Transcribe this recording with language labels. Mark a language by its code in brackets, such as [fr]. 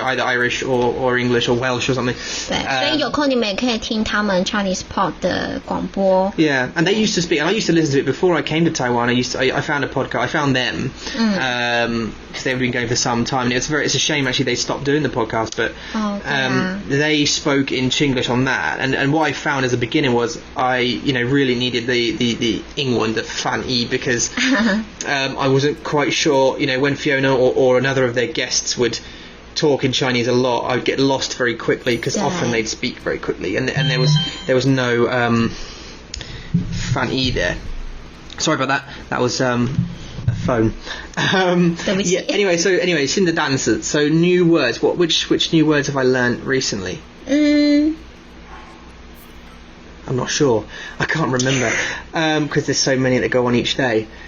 [en] either Irish or English or Welsh or something. [zh] 对，所以有空你们也可以听他们 Chinese pod 的广播。 [en] Yeah, and they used to speak, and I used to listen to it before I came to Taiwan. I found a podcast. I found them because they've been going for some time. And it's a shame actually they stopped doing the podcast, but they spoke in Chinglish on that. And what I found as a beginner was I really needed the [zh] 英文 的翻译 [en] because I wasn't quite sure, when Fiona or another of their guests would talk in Chinese a lot, I'd get lost very quickly because often they'd speak very quickly, and there was no fan E there. Sorry about that. That was a phone. [zh] Anyway,新的单词. [en] So new words. Which new words have I learned recently? I'm not sure. I can't remember because there's so many that go on each day.